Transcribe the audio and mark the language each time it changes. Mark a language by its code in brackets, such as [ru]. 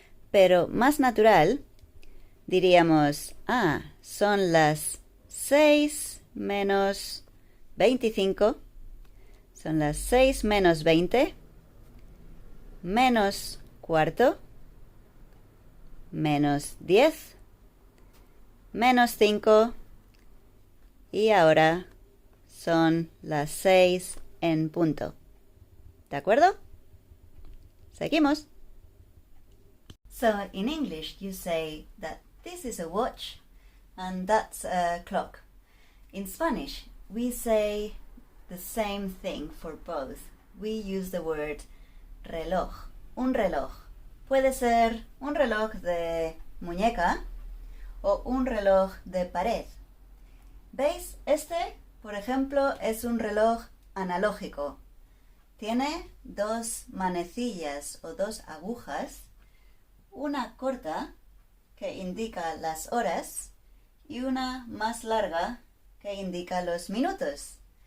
[es] Pero más natural, diríamos, son las 6 menos 25, son las 6 menos 20, menos cuarto, menos 10, menos 5, y ahora son las 6 en punto. ¿De acuerdo? Seguimos. [en] So, in English you say that this is a watch and that's a clock. In Spanish, we say the same thing for both. We use the word reloj. [es] Un reloj. Puede ser un reloj de muñeca o un reloj de pared. ¿Veis? Este, por ejemplo, es un reloj analógico. Tiene 2 manecillas o 2 agujas, una corta que indica las horas y una más larga que indica los minutos.